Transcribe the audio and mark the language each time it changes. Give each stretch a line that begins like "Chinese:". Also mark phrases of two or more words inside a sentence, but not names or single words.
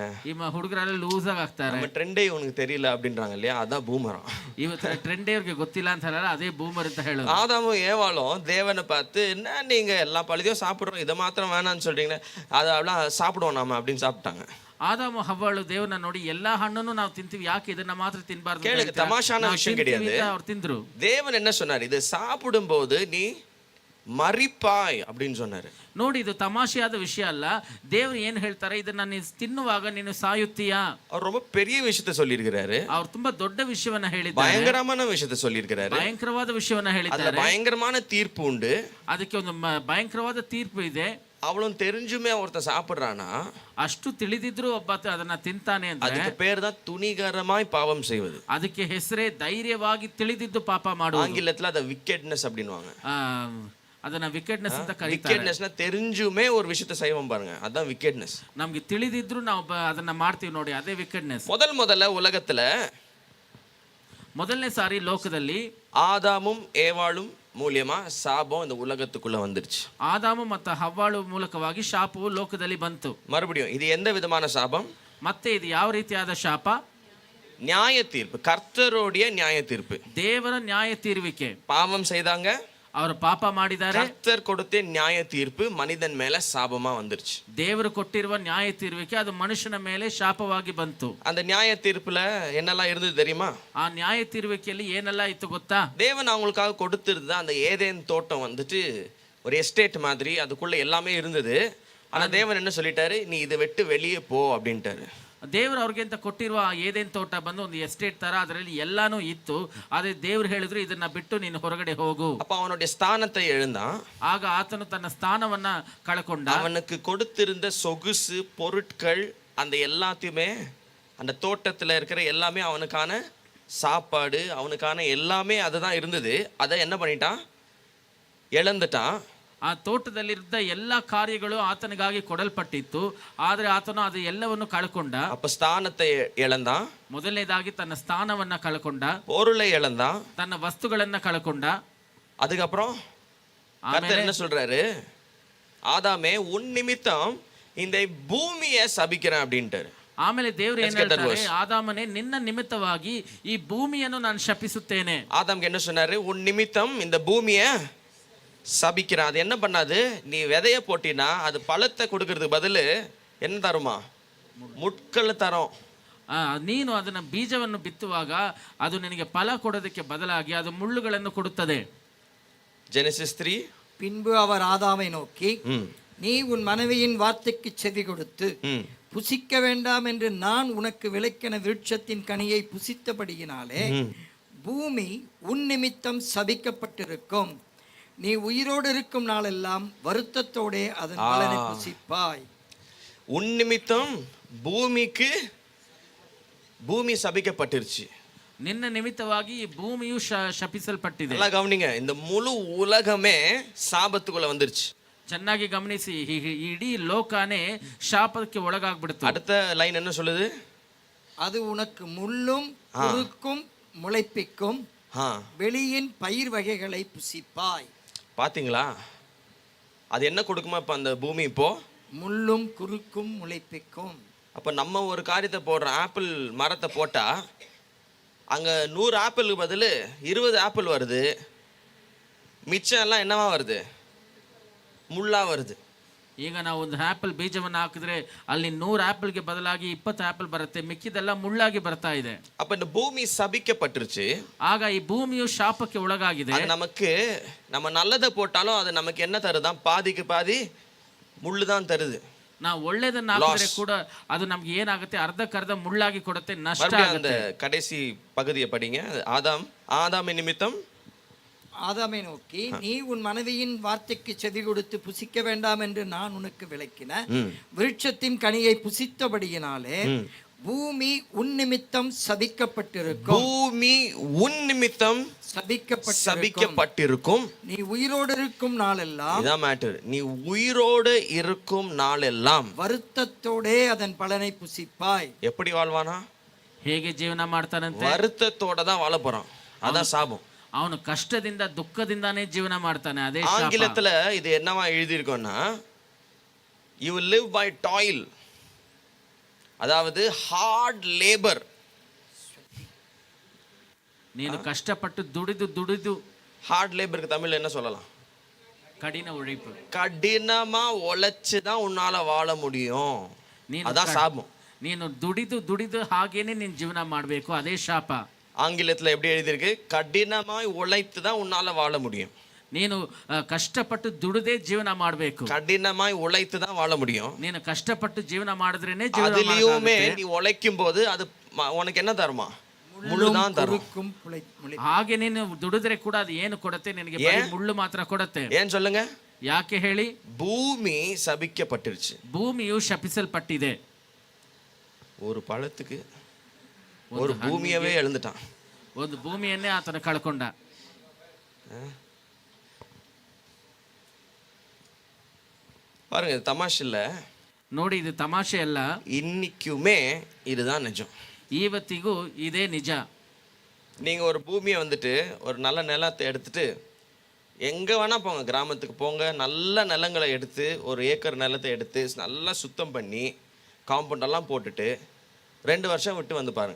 Kannada: ಈ ಹುಡುಗರೆಲ್ಲ ಲೂಸ್ ಆಗಿ ಹಾಕ್ತಾರೆ,
Tamil: நம்ம ட்ரெண்டே உனக்கு தெரியல அப்படின்றாங்க இல்லையா? அதான் பூமரம்.
Kannada: ಇವತ್ತು ಟ್ರೆಂಡೇ ಅವ್ರಿಗೆ ಗೊತ್ತಿಲ್ಲ ಅಂತ ಹೇಳಲ್ಲ, ಅದೇ ಬೂಮರ್ ಅಂತ ಹೇಳೋದು.
Tamil: ஆதாமும் ஏவாளும் தேவனை பார்த்து, என்ன நீங்க எல்லா பழுதையும் சாப்பிட்றோம், இதை மாத்திரம் வேணான்னு சொல்றீங்களே, அதை அப்படிலாம் சாப்பிடுவோம் நாம அப்படின்னு சாப்பிட்டாங்க.
Kannada: ಆದಾಮು ಹವ್ವಾಳು ದೇವರನ್ನ ನೋಡಿ, ಎಲ್ಲಾ ಹಣ್ಣನ್ನು ನಾವು ತಿಂತೀವಿ, ಯಾಕೆ ಇದನ್ನ ಮಾತ್ರ ತಿನ್ಬಾರ್ದು?
Tamil: கேளுங்க, தமாஷான விஷயம் கிடையாது.
Kannada: ಅವ್ರು ತಿಂದ್ರು.
Tamil: தேவன் என்ன சொன்னார், இது சாப்பிடும்போது நீ ಮರಿಪಾಯ್ அப்படின்னு சொன்னாரு.
Kannada: ನೋಡಿ, ಇದು ತಮಾಷೆಯಾದ ವಿಷಯ ಅಲ್ಲ. ದೇವರು ಏನ್ ಹೇಳ್ತಾರೆ, ಇದನ್ನ ನೀನು ತಿನ್ನುವಾಗ ನೀನು ಸಾಯುತ್ತೀಯಾ?
Tamil: அவர் ரொம்ப பெரிய விஷயத்தை சொல்லியிருக்கிறாரு.
Kannada: ಅವ್ರು ತುಂಬಾ ದೊಡ್ಡ ವಿಷಯವನ್ನ ಹೇಳಿದ್ದಾರೆ,
Tamil: பயங்கரமான விஷயத்தை சொல்லியிருக்கிறாரு,
Kannada: ಭಯಂಕರವಾದ ವಿಷಯವನ್ನ ಹೇಳಿದ್ದಾರೆ.
Tamil: பயங்கரமான தீர்ப்பு உண்டு,
Kannada: ಅದಕ್ಕೆ ಒಂದು ಭಯಂಕರವಾದ ತೀರ್ಪು ಇದೆ.
Tamil: அவளும் தெரிஞ்சுமே ஒருத்த சாப்பிடுறானா,
Kannada: ಅಷ್ಟು ತಿಳಿದಿದ್ರು ಒಬ್ಬ ಅದನ್ನ ತಿಂತಾನೆ ಅಂದ್ರೆ
Tamil: அதுக்கு பேர் தான் துணிகரமாய் பாவம் செய்வது.
Kannada: ಅದಕ್ಕೆ ಹೆಸರೇ ಧೈರ್ಯವಾಗಿ ತಿಳಿದಿದ್ದು ಪಾಪ ಮಾಡುವುದು.
Tamil: ஆங்கிலத்துல அத விக்கெட்னஸ் அப்படின்னுவாங்க.
Kannada: ಅದನ್ನ ವಿಕೆಟ್ನೆಸ್ ಅಂತ ಕರೀತಾರೆ.
Tamil: ವಿಕೆಟ್ನೆಸ್ನ தெரிஞ்சுமே ஒரு விஷயத்தை செய்வோம் பாருங்க, அதான் விக்கெட்னஸ்.
Kannada: ನಮಗೆ ತಿಳಿದಿದ್ರು ನಾವು ಅದನ್ನ ಮಾಡ್ತೀವಿ ನೋಡಿ, ಅದೇ ವಿಕೆಟ್ನೆಸ್.
Tamil: முதல்ல உலகத்துல
Kannada: ಮೊದಲನೇ ಸಾರಿ ಲೋಕದಲ್ಲಿ
Tamil: ஆதாமும் ஏவாளும் மூலியமா சாபம் இந்த உலகத்துக்குள்ள வந்துருச்சு.
Kannada: ಆದಾಮು ಮತ್ತು ಹವ್ವಾಳು ಮೂಲಕವಾಗಿ ಶಾಪವು ಲೋಕದಲ್ಲಿ ಬಂತು.
Tamil: மறுபடியும் இது எந்த விதமான சாபம்?
Kannada: ಮತ್ತೆ ಇದು ಯಾವ ರೀತಿಯಾದ ಶಾಪ?
Tamil: நியாய தீர்ப்பு, கர்த்தருடைய நியாய தீர்ப்பு.
Kannada: ದೇವರ ನ್ಯಾಯ ತೀರ್ವಿಕೆ.
Tamil: பாவம் செய்தாங்க,
Kannada: ಅವರು ಪಾಪ ಮಾಡಿದ್ದಾರೆ,
Tamil: கர்த்தர் கொடுத்த நியாய தீர்ப்பு மனிதன் மேல சாபமா வந்துருச்சு.
Kannada: ದೇವರು ಕೊಟ್ಟಿರುವ ನ್ಯಾಯ ತೀರ್ವಿಕೆ ಅದು ಮನುಷ್ಯನ ಮೇಲೆ ಶಾಪವಾಗಿ ಬಂತು.
Tamil: அந்த நியாய தீர்ப்புல என்னெல்லாம் இருந்தது தெரியுமா?
Kannada: ಆ ನ್ಯಾಯ ತೀರ್ವಿಕೆಯಲ್ಲಿ ಏನೆಲ್ಲ ಇತ್ತು ಗೊತ್ತಾ?
Tamil: தேவன் அவங்களுக்காக கொடுத்திருந்த அந்த ஏதேன் தோட்டம் வந்துட்டு ஒரு எஸ்டேட் மாதிரி, அதுக்குள்ள எல்லாமே இருந்தது. ஆனா தேவன் என்ன சொல்லிட்டாரு, நீ இதை விட்டு வெளியே போ அப்படின்ட்டாரு.
Kannada: ದೇವರು ಅವ್ರಿಗೆ ಅಂತ ಕೊಟ್ಟಿರುವ ಏದೇನ್ ತೋಟ ಬಂದು ಒಂದು ಎಸ್ಟೇಟ್ ತರ, ಅದರಲ್ಲಿ ಎಲ್ಲಾನು ಇತ್ತು. ಆದ್ರೆ ದೇವ್ರು ಹೇಳಿದ್ರು, ಇದನ್ನ ಬಿಟ್ಟು ನೀನು ಹೊರಗಡೆ ಹೋಗು.
Tamil: அப்ப அவனுடைய ஸ்தானத்தை எழுந்தான்.
Kannada: ಆಗ ಆತನು ತನ್ನ ಸ್ಥಾನವನ್ನ ಕಳಕೊಂಡ.
Tamil: அவனுக்கு கொடுத்திருந்த சொகுசு பொருட்கள் அந்த எல்லாத்தையுமே, அந்த தோட்டத்துல இருக்கிற எல்லாமே, அவனுக்கான சாப்பாடு, அவனுக்கான எல்லாமே அதுதான் இருந்தது. அதை என்ன பண்ணிட்டான், இழந்துட்டான்.
Kannada: ಆ ತೋಟದಲ್ಲಿದ್ದ ಎಲ್ಲ ಕಾರ್ಯಗಳು ಆತನಿಗಾಗಿ ಕೊಡಲ್ಪಟ್ಟಿತ್ತು, ಆದ್ರೆ ಆತನು ಅದು ಎಲ್ಲವನ್ನು ಕಳ್ಕೊಂಡ.
Tamil: அப்ப ஸ்தானத்தை இழந்தான்,
Kannada: ಮೊದಲನೇದಾಗಿ ತನ್ನ ಸ್ಥಾನವನ್ನ ಕಳ್ಕೊಂಡ,
Tamil: பொருளை இழந்தான்,
Kannada: ತನ್ನ ವಸ್ತುಗಳನ್ನ ಕಳ್ಕೊಂಡ.
Tamil: அதுக்கப்புறம் கர்த்தர் என்ன சொல்றாரு, ஆதாமே உன் நிமித்தம் இந்த பூமியை சபிக்கிறேன் அப்படின்ட்டாரு.
Kannada: ಆಮೇಲೆ ದೇವರು ಏನ್
English: Let's get that
Kannada: ಹೇಳ್ತಾರೆ,
English: verse.
Kannada: ಆದಾಮನೇ ನಿನ್ನ ನಿಮಿತ್ತವಾಗಿ ಈ ಭೂಮಿಯನ್ನು ನಾನು ಶಪಿಸುತ್ತೇನೆ.
Tamil: ஆதாம்க்கு என்ன சொன்னாரு? உன் நிமித்தம் இந்த பூமியை சபிக்கிறான். அது என்ன பண்ணாது? நீ விதைய போட்டினா அது பழத்தை கொடுக்கறதுக்கு பதில் என்ன தருமா? முட்களை தரும்.
Kannada: ನೀನು ಅದನ್ನ ಬೀಜವನ್ನು ಬಿತ್ತುವಾಗ ಅದು ನಿನಗೆ ಫಲ ಕೊಡೋದಕ್ಕೆ ಬದಲಾಗಿ ಅದು ಮುಳ್ಳುಗಳನ್ನು ಕೊಡುತ್ತದೆ.
Tamil: ஜெனசிஸ் 3. பின்பு அவர் ஆதாமை நோக்கி, நீ உன் மனைவியின் வார்த்தைக்கு செவி கொடுத்து புசிக்க வேண்டாம் என்று நான் உனக்கு விலக்கின விருட்சத்தின் கனியை புசித்தபடியினாலே பூமி உன் நிமித்தம் சபிக்கப்பட்டிருக்கும். நீ உயிரோடு இருக்கும் நாளெல்லாம் வருத்தத்தோடே அதன் பலனை புசிப்பாய். உன் நிமித்தம் பூமி சபிக்கப்பட்டிருச்சு.
Kannada: ನಿನ್ನ ನಿಮಿತ್ತವಾಗಿ ಈ ಭೂಮಿಯು ಶಪಿಸಲ್ಪಟ್ಟಿದೆ.
Tamil: நல்லா கவனிங்க, இந்த முழு உலகமே சாபத்துக்குள்ள வந்துருச்சு.
Kannada: ಚೆನ್ನಾಗಿ ಗಮನಿಸಿ, ಇಡೀ ಲೋಕನೇ ಶಾಪಕ್ಕೆ ಒಳಗಾಗ್ಬಿಡ್ತು.
Tamil: அடுத்த லைன் என்ன சொல்லுது? அது உனக்கு முள்ளும் குறுக்கும் முளைப்பிக்கும், வெளியின் பயிர் வகைகளை புசிப்பாய். பாத்தீங்களா? அது என்ன கொடுக்குமா இப்ப அந்த பூமி? இப்போ முள்ளும் குறுக்கும் முளைப்பிக்கும். அப்ப நம்ம ஒரு காரியத்தை போடுறோம், ஆப்பிள் மரத்தை போட்டா அங்க 100 ஆப்பிளுக்கு பதில் 20 ஆப்பிள் வருது, மிச்சம் எல்லாம் என்னவா வருது? ಮುಳ್ಳಾ வருது.
Kannada: ಈಗ ನಾವು ಒಂದು ಆಪಲ್ ಬೀಜವನ್ನು ಹಾಕಿದ್ರೆ ಅಲ್ಲಿ 100 ಆಪಲ್ಗೆ ಬದಲಾಗಿ 20 ಆಪಲ್ ಬರುತ್ತೆ, ಮಿಕ್ಕಿದೆಲ್ಲ ಮುಳ್ಳಾಗಿ ಬರ್ತಾ ಇದೆ.
Tamil: அப்ப இந்த பூமி சபிக்கப்பட்டிருச்சு.
Kannada: ಆಗ ಈ ಭೂಮಿಯು ಶಾಪಕ್ಕೆ ಒಳಗಾಗಿದೆ.
Tamil: அது நமக்கு நம்ம நல்லதை போட்டாலும் அது நமக்கு என்ன தருதான்? பாதிக்கு பாதி முள்ளு தான் தருது.
Kannada: ನಾವು ಒಳ್ಳೆದನ್ನ ಹಾಕಿದ್ರೆ ಕೂಡ ಅದು ನಮ್ಗೆ ಏನಾಗುತ್ತೆ? ಅರ್ಧಕ್ಕರ್ಧ ಮುಳ್ಳಾಗಿ ಕೊಡುತ್ತೆ, ನಷ್ಟ
Tamil: அந்த கடைசி பகுதியை படிங்க. ஆதாமின் நிமித்தம் ஆதாமை நோக்கி, நீ உன் மனைவியின் வார்த்தைக்கு செவி கொடுத்து புசிக்க வேண்டாம் என்று நான் உனக்கு விலக்கின விருட்சத்தின் கனியை புசித்தபடியினாலே பூமி உன் நிமித்தம் சபிக்கப்பட்டிருக்கும். பூமி உன் நிமித்தம் சபிக்கப்பட்டிருக்கும். நீ உயிரோடு இருக்கும் நாளெல்லாம், இதான் மேட்டர், நீ உயிரோடு இருக்கும் நாளெல்லாம் வருத்தத்தோடே அதன் பலனை புசிப்பாய். எப்படி வாழ்வானா?
Kannada: ಹೇಗೆ ಜೀವನ ಮಾಡ್ತಾನಂತೆ?
Tamil: வருத்தத்தோட தான் வாழ போறான். அதான் சாபம்.
Kannada: ಅವನು ಕಷ್ಟದಿಂದ ದುಃಖದಿಂದಾನೇ ಜೀವನ ಮಾಡ್ತಾನೆ. ಅದೇ
Tamil: ஆங்கிலத்துல இது என்னவா எழுதி இருக்கோம்னா,
English: you will live by toil, அதாவது hard labour.
Kannada: ನೀನು ಕಷ್ಟಪಟ್ಟು ದುಡಿದು
English: hard labourக்கு
Tamil: தமிழ்ல என்ன சொல்லலாம்?
Kannada: ಕಠಿಣ ಉழைப்பு.
Tamil: கடினமா உழைச்சு தான் உன்னால வாழ முடியும். அதான் சாபம்.
Kannada: ನೀನು ದುಡಿದು ಹಾಗೇನೆ ನೀನು ಜೀವನ ಮಾಡಬೇಕು, ಅದೇ ಶಾಪ.
Tamil: ஆங்கிலத்துல எப்படி எழுதியிருக்கு? கடினமாய் உழைத்து தான் உன்னால வாழ முடியும்.
Kannada: ನೀನು ಕಷ್ಟಪಟ್ಟು ದುಡಿದೇ ಜೀವನ ಮಾಡಬೇಕು.
Tamil: கடினமாய் உழைத்து தான் வாழ முடியும்.
Kannada: ನೀನು ಕಷ್ಟಪಟ್ಟು ಜೀವನ ಮಾಡಿದ್ರೇನೆ ಜೀವನ
Tamil: அதுலயுமே நீ உழைக்கும் போது அது உனக்கு என்ன தருமா? ಮುಳ್ಳು தான் தரும்.
Kannada: ಹಾಗೆ ನೀನು ದುಡಿದ್ರೆ ಕೂಡ ಅದು ಏನು ಕೊಡುತ್ತೆ? ನಿನಗೆ ಬರೀ ಮುಳ್ಳು ಮಾತ್ರ ಕೊಡುತ್ತೆ.
Tamil: ஏன் சொல்லுங்க?
Kannada: ಯಾಕೆ ಹೇಳಿ?
Tamil: பூமி சபிக்கப்பட்டிருச்சு.
Kannada: ಭೂಮಿಯು ಶಪಿಸಲ್ಪಟ್ಟಿದೆ.
Tamil: ஒரு பழத்துக்கு ஒரு பூமியவே எழுந்துட்டான்.
Kannada: ಒಂದು ಭೂಮಿಯನ್ನೇ ಆತನ ಕಳ್ಕೊಂಡ.
Tamil: பாருங்க, இது தமாஷ் இல்ல.
Kannada: ನೋಡಿ, ಇದು ತಮಾಷೆ ಅಲ್ಲ.
Tamil: இன்னைக்குமே இதுதான் நிஜம்.
Kannada: ಇವತ್ತಿಗೂ ಇದೇ ನಿಜ.
Tamil: நீங்க ஒரு பூமியை வந்துட்டு ஒரு நல்ல நிலத்தை எடுத்துட்டு எங்க வேணா போங்க, கிராமத்துக்கு போங்க, நல்ல நிலங்களை எடுத்து ஒரு ஏக்கர் நிலத்தை எடுத்து நல்லா சுத்தம் பண்ணி காம்பவுண்ட் எல்லாம் போட்டுட்டு 2 வருஷம் விட்டு வந்து பாருங்க.